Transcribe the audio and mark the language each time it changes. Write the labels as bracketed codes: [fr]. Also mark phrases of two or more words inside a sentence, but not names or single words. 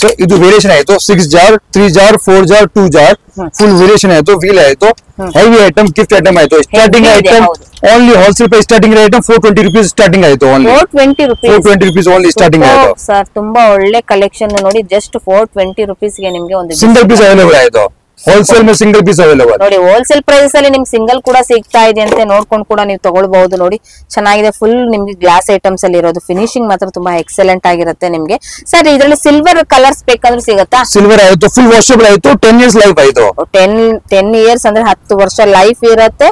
[kn] ಇದು ವೇರಿಯೇಷನ್ ಆಯ್ತು 6 ಜಾರ್, 3 ಜಾರ್, 4 ಜಾರ್, 2 ಜಾರ್, [en] full variation [kn] ಆಯ್ತು. ವೀಲ್ ಆಯ್ತು, [en] heavy item, gift item [kn] ಆಯ್ತು. [en] starting item only wholesale price starting item 420 rupees starting ಆಯ್ತು. only 420 rupees only starting ಆಯ್ತು [kn] ಸರ್. ತುಂಬಾ ಒಳ್ಳೆ ಕಲೆಕ್ಷನ್ ನೋಡಿ. [en] just 420 rupees [kn] ಗೆ ನಿಮ್ಗೆ ಒಂದು [en] single piece available ಆಯ್ತು. होलसेल में single piece available [kn] ನೋಡಿ [en] wholesale price [kn] ಅಲ್ಲಿ ನಿಮ್ಗೆ ಸಿಂಗಲ್ ಕೂಡ ಸಿಗ್ತಾ ಇದೆ ಅಂತ ನೋಡ್ಕೊಂಡು ಕೂಡ ನೀವು ತಗೊಳ್ಬಹುದು. ನೋಡಿ ಚೆನ್ನಾಗಿದೆ, ಫುಲ್ ನಿಮ್ಗೆ [en] glass items [kn] ಅಲ್ಲಿ ಇರೋದು. ಫಿನಿಶಿಂಗ್ ಮಾತ್ರ ತುಂಬಾ ಎಕ್ಸಲೆಂಟ್ ಆಗಿರುತ್ತೆ ನಿಮ್ಗೆ. ಸರ್ ಇದರಲ್ಲಿ [en] silver colors [kn] ಬೇಕಂದ್ರೆ ಸಿಗುತ್ತಾ? ಸಿಲ್ವರ್ ಆಯ್ತು, [en] full washable [kn] ಆಯ್ತು, [en] 10 years life [kn] ಆಯ್ತು. 10 years ಅಂದ್ರೆ 10 ವರ್ಷ ಲೈಫ್ ಇರುತ್ತೆ.